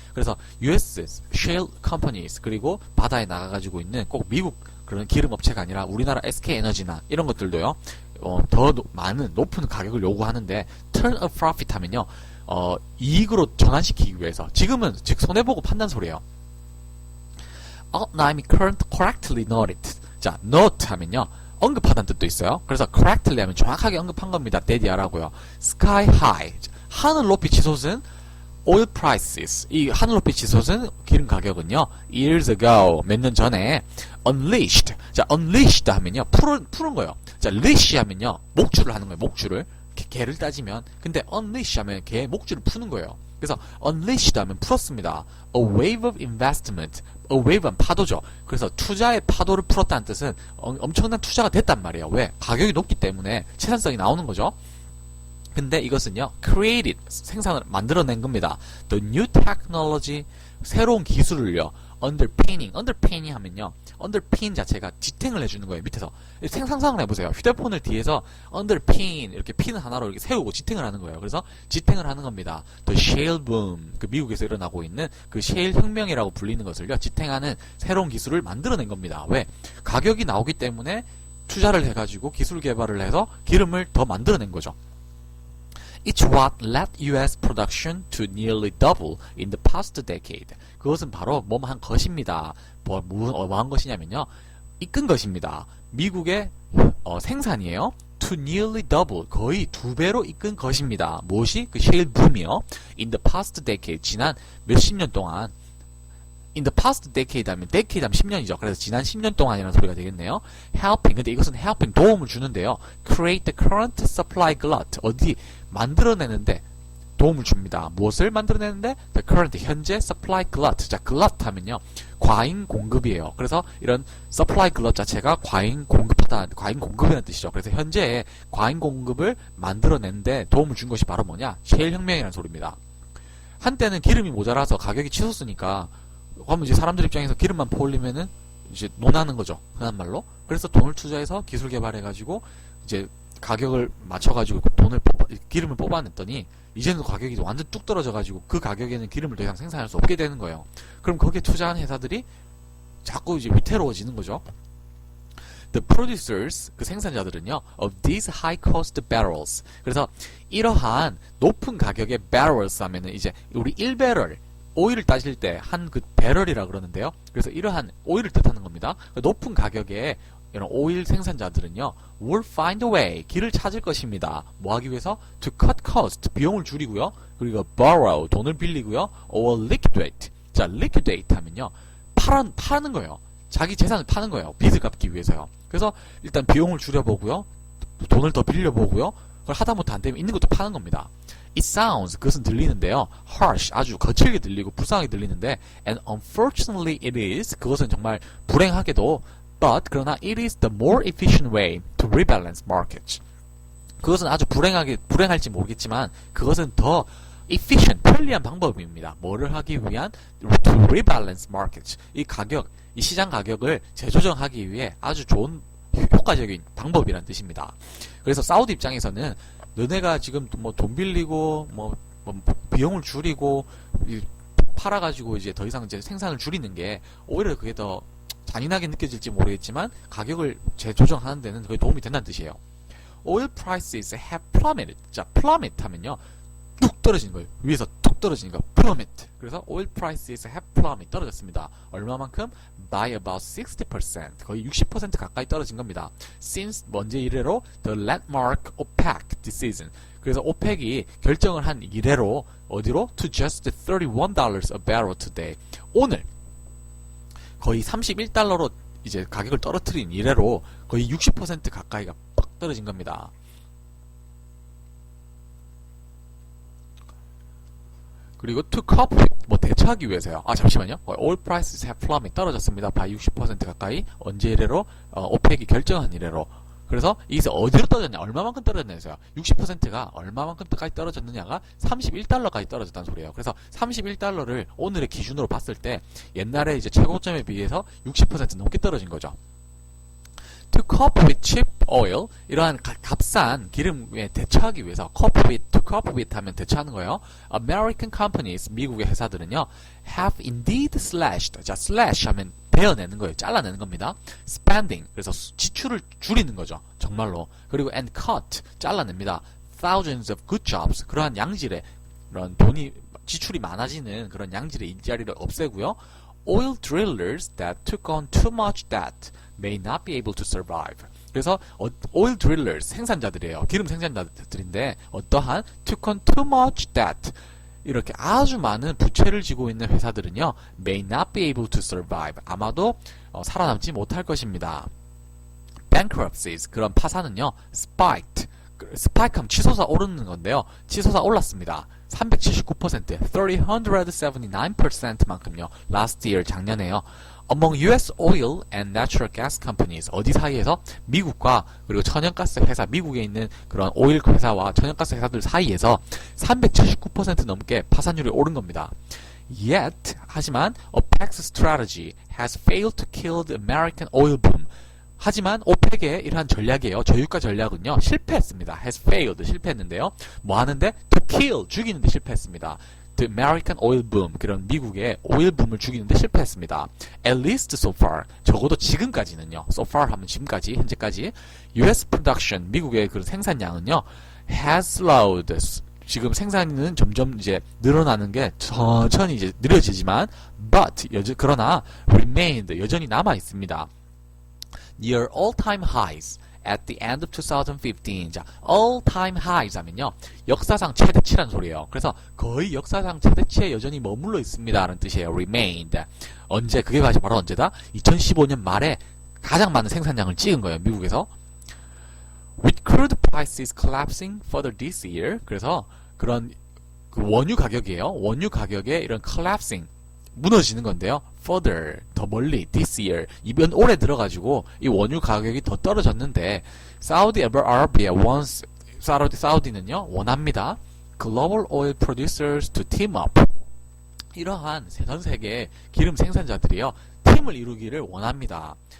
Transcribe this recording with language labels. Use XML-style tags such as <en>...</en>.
<ko>그래서</ko> <en>US shale companies,</en> <ko>그리고 바다에 나가가지고 있는 꼭 미국 그런 기름 업체가 아니라 우리나라 SK 에너지나 이런 것들도요, 더 많은 높은 가격을 요구하는데,</ko> <en>turn a profit</en> <ko>하면요, 이익으로 전환시키기 위해서, 지금은 즉 손해보고 판단 소리예요.</ko> <en>Outline correctly noted.</en> <ko>자, note 하면요, 언급하다는 뜻도 있어요. 그래서 correctly 하면 정확하게 언급한 겁니다. 대디하라고요.</ko> <en>sky high,</en> <ko>하늘 높이 치솟은</ko> <en>oil prices,</en> <ko>이 하늘 높이 치솟은 기름 가격은요,</ko> <en>years ago,</en> <ko>몇 년 전에 unleashed, 자, unleashed 하면요, 푸는 거예요. 자, leash 하면요, 목줄을 하는 거예요. 목줄을, 개를 따지면. 근데 unleash 하면 개의 목줄을 푸는 거예요. 그래서 unleashed 하면 풀었습니다.</ko> <en>A wave of investment,</en> <ko>a wave는 파도죠. 그래서 투자의 파도를 풀었다는 뜻은 엄청난 투자가 됐단 말이에요. 왜? 가격이 높기 때문에 채산성이 나오는 거죠. 근데 이것은요, created, 생산을 만들어낸 겁니다.</ko> <en>The new technology,</en> <ko>새로운 기술을요, underpinning 하면요, underpin 자체가 지탱을 해주는 거예요. 밑에서 상상을 해보세요. 휴대폰을 뒤에서 underpin, 이렇게 핀 하나로 이렇게 세우고 지탱을 하는 거예요. 그래서 지탱을 하는 겁니다.</ko> <en>The shale boom,</en> <ko>그 미국에서 일어나고 있는 그 셰일 혁명이라고 불리는 것을요, 지탱하는 새로운 기술을 만들어낸 겁니다. 왜? 가격이 나오기 때문에 투자를 해가지고 기술 개발을 해서 기름을 더 만들어낸 거죠.</ko> <en>It's what led US production to nearly double in the past decade.</en> <ko>그것은 바로 뭐한 것입니다. 뭐한 것이냐면요, 이끈 것입니다. 미국의 생산이에요.</ko> <en>To nearly double,</en> <ko>거의 2배로 이끈 것입니다. 무엇이? 그 셰일 붐이요.</ko> <en>In the past decade,</en> <ko>지난 몇십 년 동안.</ko> <en>In the past decade 하면 decade 하면 10년이죠.</en> <ko>그래서 지난 10년 동안이라는 소리가 되겠네요. Helping, 근데 이것은 helping, 도움을 주는데요.</ko> <en>Create the current supply glut,</en> <ko>어디 만들어내는데 도움을 줍니다.</ko> <en>무엇을 만들어내는데? The current, 현재 supply glut.</en> <ko>자, glut 하면요, 과잉 공급이에요. 그래서 이런 supply glut 자체가 과잉 공급이라는 뜻이죠. 그래서 현재 과잉 공급을 만들어내는데 도움을 준 것이 바로 뭐냐? 셰일 혁명이라는 소리입니다. 한때는 기름이 모자라서 가격이 치솟으니까, 그러면 이제 사람들 입장에서 기름만 퍼올리면은 이제 논하는 거죠, 흔한 말로. 그래서 돈을 투자해서 기술 개발해가지고 이제 가격을 맞춰가지고 기름을 뽑아냈더니 이제는 가격이 완전 뚝 떨어져가지고 그 가격에는 기름을 더 이상 생산할 수 없게 되는 거예요. 그럼 거기에 투자한 회사들이 자꾸 이제 위태로워지는 거죠.</ko> <en>The producers,</en> <ko>그 생산자들은요,</ko> <en>of these high cost barrels.</en> <ko>그래서 이러한 높은 가격의 barrels 하면은 이제 우리 1배럴 오일을 따질 때 한 그 배럴이라 그러는데요. 그래서 이러한 오일을 뜻하는 겁니다. 높은 가격에 이런 오일 생산자들은요,</ko> <en>will find a way,</en> <ko>길을 찾을 것입니다. 뭐 하기 위해서?</ko> <en>To cut cost,</en> <ko>비용을 줄이고요. 그리고 borrow, 돈을 빌리고요. or liquidate. 자, liquidate 하면요, 파는 거예요. 자기 재산을 파는 거예요. 빚을 갚기 위해서요. 그래서 일단 비용을 줄여보고요. 돈을 더 빌려보고요. 그걸 하다못해 안 되면 있는 것도 파는 겁니다.</ko> <en>It sounds,</en> <ko>그것은 들리는데요,</ko> <en>harsh,</en> <ko>아주 거칠게 들리고 불쌍하게 들리는데,</ko> <en>and unfortunately it is,</en> <ko>그것은 정말 불행하게도,</ko> <en>but 그러나 it is the more efficient way to rebalance markets.</en> <ko>그것은 아주 불행할지 모르겠지만 그것은 더 efficient, 편리한 방법입니다. 뭐를 하기 위한?</ko> <en>to rebalance markets.</en> <ko>이 시장 가격을 재조정하기 위해 아주 좋은 효과적인 방법이라는 뜻입니다. 그래서 사우디 입장에서는 너네가 지금 뭐 돈 빌리고 뭐 비용을 줄이고 팔아가지고 이제 더 이상 이제 생산을 줄이는 게 오히려 그게 더 잔인하게 느껴질지 모르겠지만 가격을 재조정하는 데는 그게 도움이 된다는 뜻이에요.</ko> <en>Oil prices have plummeted.</en> <ko>자, plummet 하면요, 뚝 떨어지는 거예요. 위에서 뚝 떨어지는 거, plummet. 그래서</ko> <en>oil prices have plummeted,</en> <ko>떨어졌습니다. 얼마만큼?</ko> <en>By about 60%,</en> <ko>거의 60% 가까이 떨어진 겁니다.</ko> <en>Since</en> <ko>먼제 이래로</ko> <en>the landmark OPEC decision.</en> <ko>그래서 오펙이 결정을 한 이래로 어디로?</ko> <en>To just $31 a barrel today.</en> <ko>오늘 거의 31달러로 이제 가격을 떨어뜨린 이래로 거의 60% 가까이가 떨어진 겁니다. 그리고</ko> <en>to cope with,</en> <ko>뭐 대처하기 위해서요. 아 잠시만요.</ko> <en>Oil prices have plummeted,</en> <ko>떨어졌습니다. by 60% 가까이. 언제 이래로? 오펙이 결정한 이래로. 그래서 이게 어디로 떨어졌냐? 얼마만큼 떨어졌냐서요. 60%가 얼마만큼까지 떨어졌느냐가 31달러까지 떨어졌다는 소리예요. 그래서 31달러를 오늘의 기준으로 봤을 때 옛날에 이제 최고점에 비해서 60% 넘게 떨어진 거죠.</ko> <en>To cope with cheap oil,</en> <ko>이러한 값싼 기름에 대처하기 위해서</ko> <en>to cope with</en> <ko>하면 대처하는 거예요.</ko> <en>American companies,</en> <ko>미국의 회사들은요,</ko> <en>have indeed slashed.</en> <ko>자, slash 하면 베어내는 거예요. 잘라내는 겁니다. Spending, 그래서 지출을 줄이는 거죠. 정말로. 그리고 and cut, 잘라냅니다.</ko> <en>Thousands of good jobs,</en> <ko>그러한 양질의 그런 돈이 지출이 많아지는 그런 양질의 일자리를 없애고요.</ko> <en>Oil drillers that took on too much debt may not be able to survive.</en> <ko>그래서</ko> <en>oil drillers,</en> <ko>생산자들이에요. 기름 생산자들인데 어떠한</ko> <en>took on too much debt,</en> <ko>이렇게 아주 많은 부채를 지고 있는 회사들은요,</ko> <en>may not be able to survive.</en> <ko>아마도 살아남지 못할 것입니다.</ko> <en>Bankruptcies,</en> <ko>그런 파산은요, spiked. 스파이크하면 치솟아 오르는 건데요. 치솟아 올랐습니다. 379%, 379%만큼요.</ko> <en>last year,</en> <ko>작년에요.</ko> <en>Among US oil and natural gas companies,</en> <ko>어디 사이에서? 미국과 그리고 천연가스 회사, 미국에 있는 그런 오일 회사와 천연가스 회사들 사이에서 379% 넘게 파산율이 오른 겁니다.</ko> <en>Yet, 하지만 OPEC's strategy has failed to kill the American oil boom.</en> <ko>하지만 오펙의 이러한 전략이에요. 저유가 전략은요, 실패했습니다. has failed, 실패했는데요. 뭐 하는데? to kill, 죽이는데 실패했습니다.</ko> <en>The American oil boom,</en> <ko>그런 미국의 오일 붐을 죽이는데 실패했습니다.</ko> <en>At least so far,</en> <ko>적어도 지금까지는요.</ko> <en>So far</en> <ko>하면 지금까지, 현재까지.</ko> <en>US production,</en> <ko>미국의 그 생산량은요,</ko> <en>has slowed.</en> <ko>지금 생산은 점점 이제 늘어나는 게 천천히 이제 느려지지만, but, 그러나 remained, 여전히 남아 있습니다.</ko> <en>Near all-time highs at the end of 2015.</en> <ko>자,</ko> <en>all-time highs</en> <ko>하면요, 역사상 최대치란 소리예요. 그래서 거의 역사상 최대치에 여전히 머물러 있습니다 라는 뜻이에요. remained. 언제, 그게 바로 언제다? 2015년 말에 가장 많은 생산량을 찍은 거예요. 미국에서.</ko> <en>With crude prices collapsing further this year.</en> <ko>그래서 그런 그 원유 가격이에요. 원유 가격의 이런 collapsing, 무너지는 건데요. further, 더 멀리,</ko> <en>this year,</en> <ko>이번 올해 들어가지고 이 원유 가격이 더 떨어졌는데,</ko> <en>Saudi Arabia wants,</en> <ko>사우디는요, 원합니다.</ko> <en>Global oil producers to team up.</en> <ko>이러한 전 세계 기름 생산자들이요, 팀을 이루기를 원합니다.</ko>